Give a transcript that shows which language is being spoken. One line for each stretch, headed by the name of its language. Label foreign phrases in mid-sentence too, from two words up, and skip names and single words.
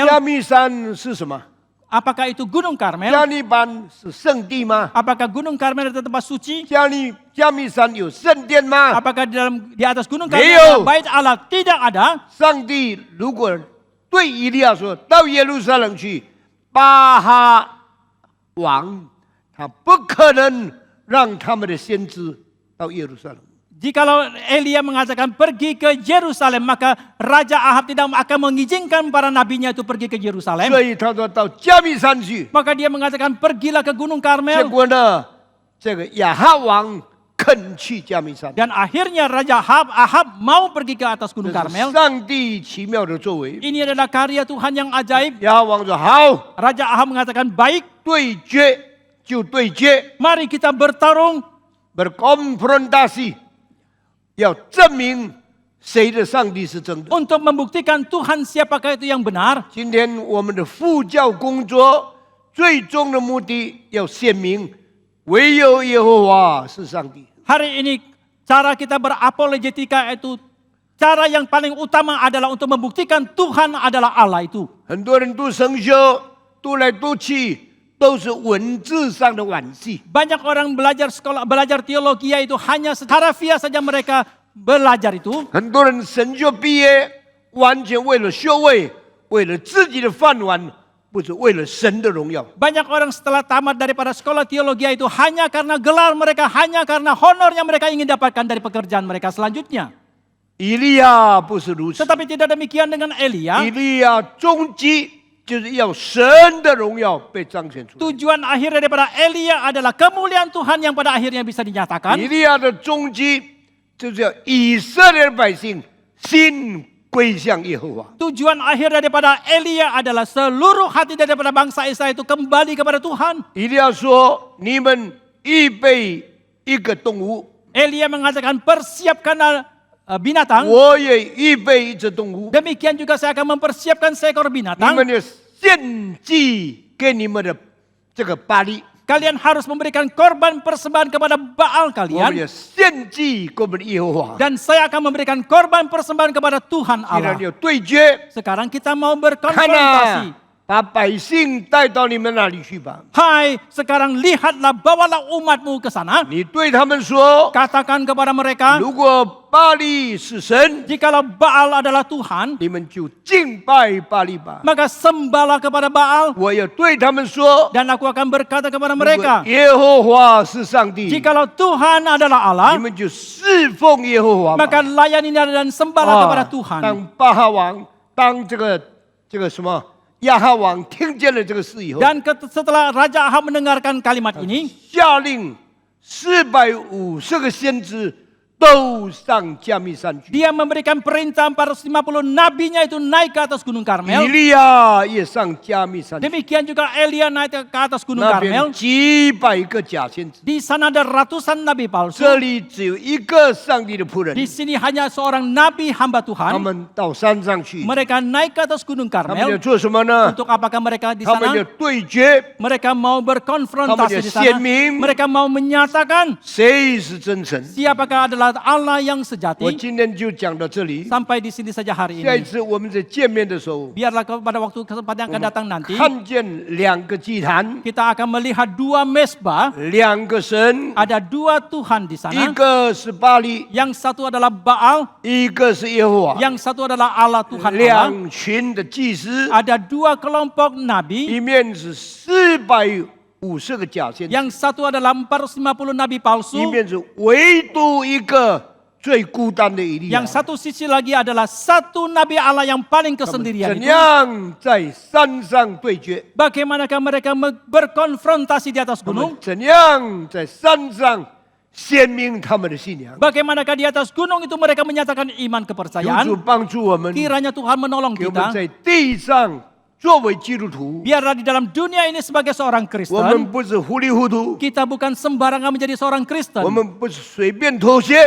Chinese: 加密山是什么？
Indonesian: Apakah itu Gunung Karmel?
Chinese: 加利班是圣地吗？
Indonesian: Apakah Gunung Karmel itu tempat suci?
Chinese: 加密山有圣殿吗？
Indonesian: Apakah di atas Gunung Leo. Karmel ada bait Allah? Tidak ada.
Chinese: 上帝如果对以利亚说到耶路撒冷去，巴哈王他不可能让他们的先知到耶路撒冷。
Indonesian: Jikalau Elia mengatakan pergi ke Yerusalem, maka Raja Ahab tidak akan mengizinkan para nabinya itu pergi ke Yerusalem.
Chinese: 所以他说到加密山去。
Indonesian: Maka dia mengatakan pergilah ke Gunung
Chinese: 结
Indonesian: Karmel.
Chinese: 果呢，这个亚哈王肯去加密山，
Indonesian: Dan akhirnya Raja Ahab mau pergi ke atas
Chinese: 这
Indonesian: Gunung
Chinese: 是
Indonesian: Karmel.
Chinese: 上帝奇妙的作为。
Indonesian: Ini adalah karya Tuhan yang ajaib.
Chinese: 亚哈王说好，
Indonesian: Raja Ahab mengatakan baik,
Chinese: 对决就对决，
Indonesian: mari kita bertarung. berkonfrontasi，
Chinese: 要证明谁的上帝是真的。
Indonesian: Untuk membuktikan Tuhan siapakah itu yang benar.
Chinese: 今天我们的布教工作最终的目的要显明，唯有耶和华是上帝。
Indonesian: Hari ini cara kita berapologetika itu cara yang paling utama adalah untuk membuktikan Tuhan adalah Allah itu.
Chinese: 很多人读神学，读来读去都是文字上的惋惜。
Indonesian: Banyak orang belajar teologi itu hanya secara via saja mereka belajar itu.
Chinese: 很多人神学毕业，完全为了学位，为了自己的饭碗，不是为了神的荣耀。
Indonesian: Banyak orang setelah tamat daripada sekolah teologi itu hanya karena gelar mereka, hanya karena honor yang mereka ingin dapatkan dari pekerjaan mereka selanjutnya.
Chinese: 以利亚不是如此，
Indonesian: Tetapi tidak demikian dengan Elia.
Chinese: 以利亚终极就是要神的荣耀被彰显出来。
Indonesian: Tujuan akhir daripada Elia adalah kemuliaan Tuhan yang pada akhirnya bisa dinyatakan.
Chinese: 以利亚的终极就是要以色列的百姓心归向耶和华。
Indonesian: Tujuan akhir daripada Elia adalah seluruh hati daripada bangsa Israel itu kembali kepada Tuhan.
Chinese: 以利亚说：“你们预备一个动物，
Indonesian: Elia mengatakan persiapkanlah binatang.
Chinese: 我也预备一只动物，
Indonesian: Demikian juga saya akan mempersiapkan seekor
Chinese: 你
Indonesian: binatang.
Chinese: 们要献祭给你们的这个巴力，
Indonesian: Kalian harus memberikan korban persembahan kepada Baal
Chinese: 我们
Indonesian: kalian.
Chinese: 要献祭给我们的耶和华。
Indonesian: Dan saya akan memberikan korban persembahan kepada Tuhan
Chinese: 既然
Indonesian: Allah.
Chinese: 有对决，
Indonesian: Sekarang kita mau
Chinese: 看
Indonesian: berkonfrontasi.
Chinese: 呐，把百姓带到你们那里去吧。
Indonesian: Hai, sekarang lihatlah, bawalah umatmu ke sana.
Chinese: 你对他们说：
Indonesian: Katakan kepada mereka,
Chinese: 如果巴力是神，
Indonesian: jikalau Baal adalah Tuhan,
Chinese: 你们就敬拜巴力吧。
Indonesian: maka sembahlah kepada Baal.
Chinese: 我要对他们说：
Indonesian: Dan aku akan berkata kepada
Chinese: 如果
Indonesian: mereka,
Chinese: 耶和华是上帝，
Indonesian: jikalau Tuhan adalah
Chinese: 你
Indonesian: Allah,
Chinese: 们就侍奉耶和华吧。
Indonesian: maka layanilah dan sembahlah kepada Tuhan.
Chinese: 当巴哈王，当这个什么亚哈王听见了这个事以后，
Indonesian: Dan setelah Raja Ahab mendengarkan kalimat ini,
Chinese: 下令450个先知都上加密山去。
Indonesian: dia memberikan perintah 450 nabinya itu naik ke atas Gunung
Chinese: 以
Indonesian: Karmel.
Chinese: 利亚也上加密山去，
Indonesian: Demikian juga Elia naik ke atas Gunung
Chinese: 那边
Indonesian: Karmel.
Chinese: 几百个假先知，
Indonesian: Di sana ada ratusan nabi palsu.
Chinese: 这里只有一个上帝的仆人，
Indonesian: Di sini hanya seorang nabi hamba
Chinese: 他
Indonesian: Tuhan.
Chinese: 们到山上去，
Indonesian: Mereka naik ke atas Gunung
Chinese: 他们要
Indonesian: Karmel.
Chinese: 做什么呢？
Indonesian: Untuk apakah mereka di
Chinese: 他们要
Indonesian: sana?
Chinese: 对决，
Indonesian: Mereka mau berkonfrontasi di
Chinese: 他们要
Indonesian: sana.
Chinese: 显明
Indonesian: Mereka mau menyatakan
Chinese: 谁是真神。
Indonesian: siapakah adalah Allah yang
Chinese: 我
Indonesian: sejati.
Chinese: 今天就讲到这里，
Indonesian: Sampai di sini saja hari
Chinese: 下一
Indonesian: ini.
Chinese: 次我们在见面的时候，
Indonesian: Biarlah pada waktu kesempatan yang akan datang nanti,
Chinese: 看见2个祭坛，
Indonesian: kita akan melihat dua mesbah.
Chinese: 2 个神，
Indonesian: Ada dua Tuhan di
Chinese: 一
Indonesian: sana.
Chinese: 个是巴力，
Indonesian: Yang satu adalah Baal,
Chinese: 一个是耶和华，
Indonesian: yang satu adalah Allah Tuhan Allah.
Chinese: 2 群的祭司，
Indonesian: Ada dua kelompok nabi.
Chinese: 一面是450个假先知，
Indonesian: Yang satu adalah 450 nabi
Chinese: 一
Indonesian: palsu.
Chinese: 面是唯独一个最孤单的以利亚
Indonesian: Yang。satu sisi lagi adalah satu nabi Allah yang paling kesendirian
Chinese: 怎
Indonesian: itu.
Chinese: 样在山上对决？
Indonesian: Bagaimanakah mereka berkonfrontasi di atas
Chinese: 我们
Indonesian: gunung?
Chinese: 怎样在山上显明他们的信仰？
Indonesian: Bagaimanakah di atas gunung itu mereka menyatakan iman
Chinese: 求主
Indonesian: kepercayaan?
Chinese: 帮助我们，
Indonesian: Kiranya Tuhan menolong
Chinese: 给我们
Indonesian: kita.
Chinese: 在地上作为基督徒，
Indonesian: Biarlah di dalam dunia ini sebagai seorang
Chinese: 我们
Indonesian: Kristen,
Chinese: 不是糊里糊涂，
Indonesian: kita bukan sembarangan menjadi seorang
Chinese: 我
Indonesian: Kristen.
Chinese: 们不是随便妥协，